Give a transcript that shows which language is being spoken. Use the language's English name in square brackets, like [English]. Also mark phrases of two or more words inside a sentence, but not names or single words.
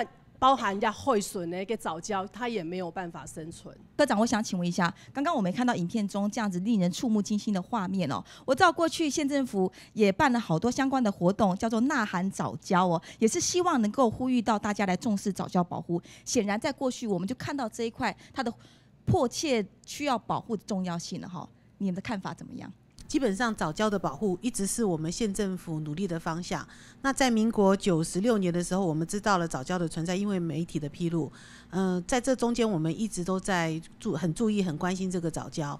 [Chinese] 包含一海筍的一個藻礁，它也沒有辦法生存。科長，我想請問一下，剛剛我們看到影片中這樣子令人觸目驚心的畫面哦，我知道過去縣政府也辦了好多相關的活動，叫做吶喊藻礁哦，也是希望能夠呼籲到大家來重視藻礁保護。顯然在過去我們就看到這一塊它的迫切需要保護的重要性了哈，你們的看法怎麼樣？基本上藻礁的保護一直是我們縣政府努力的方向。那在民國96年的時候，我們知道了藻礁的存在，因為媒體的披露。在這中間我們一直都在很注意、很關心這個藻礁。